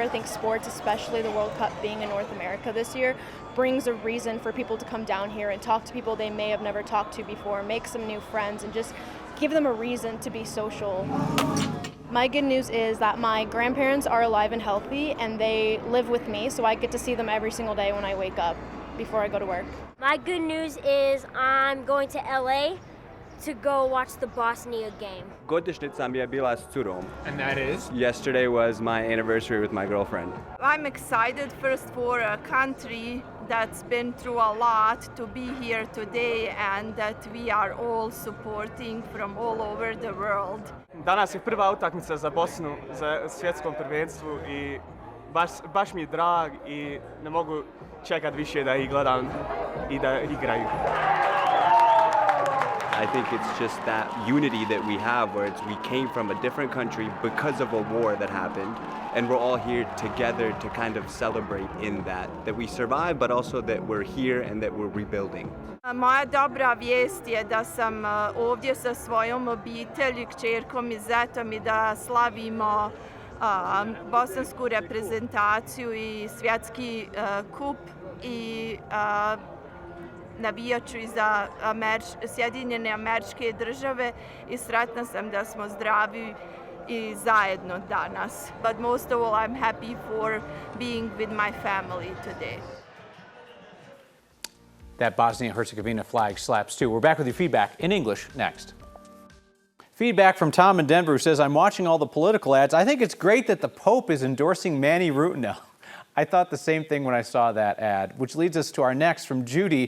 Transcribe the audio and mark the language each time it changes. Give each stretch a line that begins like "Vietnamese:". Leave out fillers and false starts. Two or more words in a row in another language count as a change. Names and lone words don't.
English: I think sports, especially the World Cup being in North America this year, brings a reason for people to come down here and talk to people they may have never talked to before, make some new friends, and just give them a reason to be social. My good news is that my grandparents are alive and healthy, and they live with me, so I get to see them every single day when I wake up before I go to work. My good news is I'm going to LA to go watch the Bosnia game.
Bosnian: Godišnjica mi je bila s curom.
English: And that is? Yesterday was my anniversary with my girlfriend. I'm excited first for a country that's been through a lot to be here today and that we are all supporting from all over the world.
Bosnian: Danas je prva utakmica za Bosnu za svjetskom prvenstvu i baš mi je drag i ne mogu čekat više da ih gledam i da igraju.
English: I think it's just that unity that we have where we came from a different country because of a war that happened, and we're all here together to kind of celebrate in that we survived, but also that we're here and that we're rebuilding.
Bosnian: Moja dobra vijest je da sam ovdje sa svojom obitelji, kćerkom i zetom i da slavimo bosansku reprezentaciju i svjetski kup i navijat ću i za Sjedinjene Američke Države i sretna sam da smo zdravi i zajedno danas.
English: But most of all, I'm happy for being with my family today. That Bosnia-Herzegovina flag slaps too. We're back with your feedback in English next. Feedback from Tom in Denver, who says, I'm watching all the political ads. I think it's great that the Pope is endorsing Manny Rutinel. I thought the same thing when I saw that ad, which leads us to our next from Judy.